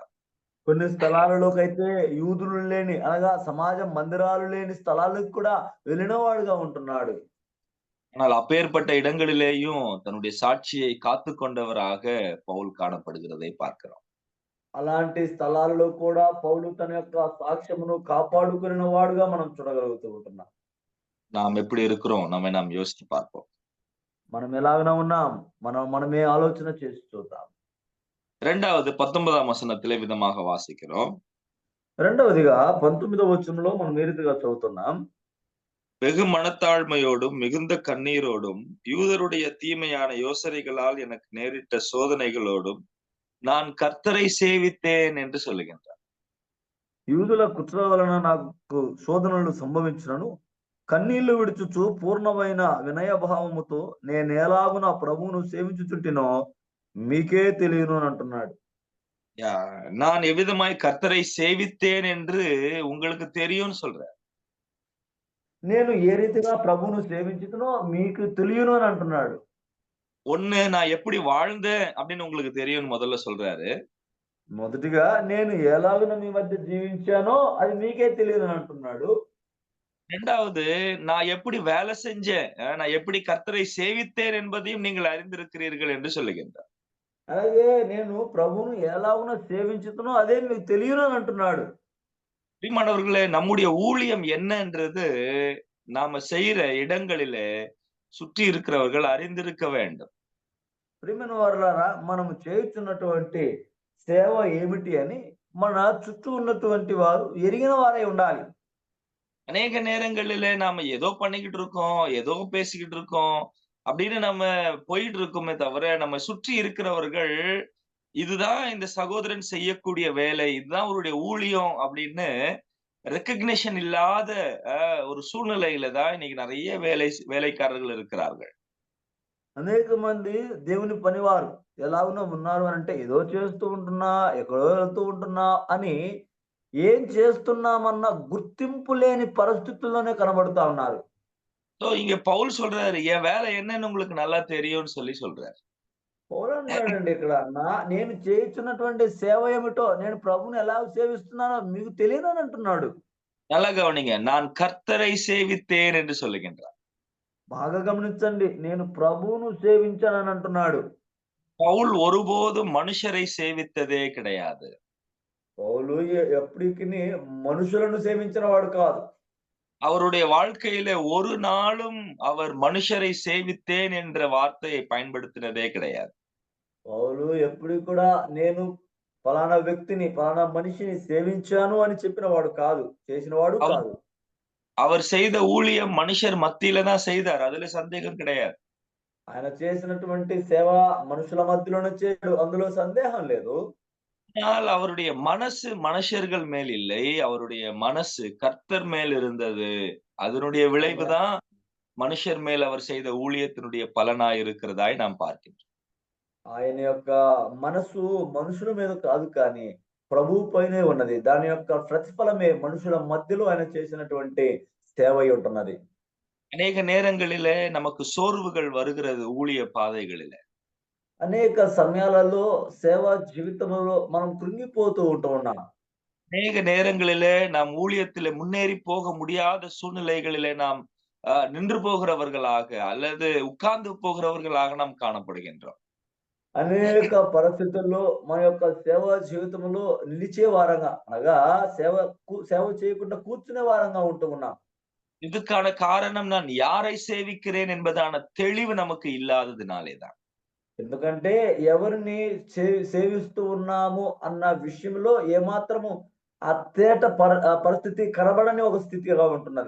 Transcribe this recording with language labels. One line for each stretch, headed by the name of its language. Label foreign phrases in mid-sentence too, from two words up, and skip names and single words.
Telugu: కొన్ని స్థలాలలోకైతే యూదులు లేని అనగా సమాజ మందిరాలు లేని స్థలాలకు కూడా వెళ్ళిన వాడుగా ఉంటున్నాడు.
Tamil: ஆனால் அப்பேற்பட்ட இடங்களிலேயும் தன்னுடைய சாட்சியை காத்து கொண்டவராக பவுல் காணப்படுகிறதை பார்க்கிறோம்.
Telugu: అలాంటి స్థలాలలో కూడా పౌలు తన యొక్క సాక్ష్యమును కాపాడుకున్న వాడుగా మనం చూడగలుగుతూ ఉంటున్నాం.
Tamil: நாம் எப்படி இருக்கிறோம்? நம்மை நாம் யோசித்து பார்ப்போம்.
Telugu: మనం ఎలాగ ఉన్నాం, మనమే ఆలోచన చేసి చూద్దాం.
Tamil: இரண்டாவது 19ஆம் வசனத்திலே விதமாக வாசிக்கிறோம்.
Telugu: రెండవదిగా 19వ వచనంలో మనం ఈ రీతిగా చదువుతున్నాం.
Tamil: வெகு மனத்தாழ்மையோடும் மிகுந்த கண்ணீரோடும் யூதருடைய தீமையான யோசனைகளால் எனக்கு நேரிட்ட சோதனைகளோடும் நான் கர்த்தரை சேவித்தேன் என்று சொல்லுகின்றார்.
Telugu: యూదుల కుట్ర వలన నాకు శోధనలు సంభవించినను కన్నీళ్లు విడుచుచు పూర్ణమైన వినయభావముతో నేనేలాగున ప్రభువును సేవించుచుంటినో మీకే తెలియను అని అంటున్నాడు.
Tamil: நான் எவ்விதமாய் கர்த்தரை சேவித்தேன் என்று உங்களுக்கு தெரியும்னு சொல்றேன்.
Telugu: నేను ఏ రీతిగా ప్రభువును సేవించుతునో మీకు తెలియను అని అంటున్నాడు.
Tamil: ஒண்ணு, நான் எப்படி வாழ்ந்தேன் அப்படின்னு உங்களுக்கு தெரியும்னு முதல்ல சொல்றாரு.
Telugu: మొదటిగా నేను ఎలాగున మీ మధ్య జీవించానో అది మీకే తెలియదు అని అంటున్నాడు.
Tamil: இரண்டாவது, நான் எப்படி வேலை செஞ்சேன், நான் எப்படி கர்த்தரை சேவித்தேன் என்பதையும் நீங்கள் அறிந்திருக்கிறீர்கள் என்று சொல்லுகின்றார்.
Telugu: అలాగే నేను ప్రభువును ఎలాగున సేవించుతునో అదే మీకు తెలియను అని అంటున్నాడు.
Tamil: பிரியமானவர்களே, நம்முடைய ஊழியம் என்னன்றது நாம செய்யற இடங்களிலே சுற்றி இருக்கிறவர்கள் அறிந்திருக்க வேண்டும்.
Telugu: ప్రియమైన వారలారా, మనము చేయుచున్నటువంటి సేవ ఏమిటి అని మన చుట్టూ ఉన్నటువంటి వారు ఎరిగిన వారై ఉండాలి.
Tamil: அநேக நேரங்களிலே நாம ஏதோ பண்ணிக்கிட்டு இருக்கோம், ஏதோ பேசிக்கிட்டு இருக்கோம் அப்படின்னு நம்ம போயிட்டு இருக்கோமே தவிர, நம்ம சுற்றி இருக்கிறவர்கள் இதுதான் இந்த சகோதரன் செய்யக்கூடிய வேலை, இதுதான் அவருடைய ஊழியம் அப்படின்னு ரெக்கக்னிஷன் இல்லாத ஒரு சூழ்நிலையில தான் இன்னைக்கு நிறைய வேலைக்காரர்கள் இருக்கிறார்கள்.
Telugu: అనేక మంది దేవుని పనివారు ఎలాగునో ఉన్నారు అని అంటే ఏదో చేస్తూ ఉంటున్నా, ఎక్కడో వెళ్తూ ఉంటున్నా అని ఏం చేస్తున్నామన్న గుర్తింపు లేని పరిస్థితుల్లోనే కనబడుతా ఉన్నారు.
Tamil: సో இங்க பவுல் சொல்றாரு, என் வேலை என்னன்னு உங்களுக்கு நல்லா தெரியும்னு சொல்றாரு.
Telugu: పౌలు అంటాడండి ఇక్కడ, నేను చేయించున్నటువంటి సేవ ఏమిటో, నేను ప్రభువుని ఎలా సేవిస్తున్నానో మీకు తెలియదు అని అంటున్నాడు.
Tamil: நல்லா கவனிங்க, நான் கர்த்தரை சேவித்தேன் என்று சொல்லுகின்றார்.
Telugu: బాగా గమనించండి, నేను ప్రభువును సేవించానని అంటున్నాడు.
Tamil: பவுல் ஒருபோதும் மனுஷரை சேவித்ததே கிடையாது.
Telugu: పౌలు ఎప్పటికీ మనుషులను సేవించిన వాడు కాదు.
Tamil: அவருடைய வாழ்க்கையில ஒரு நாளும் அவர் மனுஷரை சேவித்தேன் என்ற வார்த்தையை பயன்படுத்தினதே கிடையாது.
Telugu: పౌలు ఎప్పుడు కూడా నేను ఫలానా వ్యక్తిని, ఫలానా మనిషిని సేవించాను అని చెప్పిన వాడు కాదు, చేసిన వాడు కాదు.
Tamil: அவர் செய்த ஊழியம் மனுஷர் மத்தியில தான் செய்தார், அதுல சந்தேகம் கிடையாது.
Telugu: ఆయన చేసినటువంటి సేవ మనుషుల మధ్యలోనే చేయడు, అందులో సందేహం లేదు.
Tamil: ஆனால் அவருடைய மனசு மனுஷர்கள் மேல் இல்லை, அவருடைய மனசு கர்த்தர் மேல் இருந்தது. அதனுடைய விளைவுதான் மனுஷர் மேல் அவர் செய்த ஊழியத்தினுடைய பலனாய் இருக்கிறதாய் நாம் பார்க்கின்றோம்.
Telugu: ఆయన యొక్క మనసు మనుషుల మీద కాదు కానీ ప్రభువు పైనే ఉన్నది. దాని యొక్క ప్రతిఫలమే మనుషుల మధ్యలో ఆయన చేసినటువంటి సేవ ఉంటున్నది.
Tamil: அநேக நேரங்களிலே நமக்கு சோர்வுகள் வருகிறது ஊழிய பாதைகளிலே.
Telugu: అనేక సమయాలలో సేవా జీవితంలో మనం కృంగిపోతూ ఉన్నాం.
Tamil: அநேக நேரங்களிலே நாம் ஊழியத்திலே முன்னேறி போக முடியாத சூழ்நிலைகளிலே நாம் நின்று போகிறவர்களாக அல்லது உட்கார்ந்து போகிறவர்களாக நாம் காணப்படுகின்றோம்.
Telugu: అనేక పరిస్థితుల్లో మన యొక్క సేవా జీవితంలో నిలిచే వారంగా, అనగా సేవ చేయకుండా కూర్చునే వారంగా ఉంటున్నాం.
Tamil: இதுக்கான காரணம் நான் யாரை சேவிக்கிறேன் என்பதான தெளிவு நமக்கு இல்லாததினாலேதான்.
Telugu: ఎందుకంటే ఎవరిని సేవిస్తూ ఉన్నాము అన్న విషయంలో ఏమాత్రము అత్తేట పరిస్థితి కనబడని ఒక స్థితిగా ఉంటున్నది.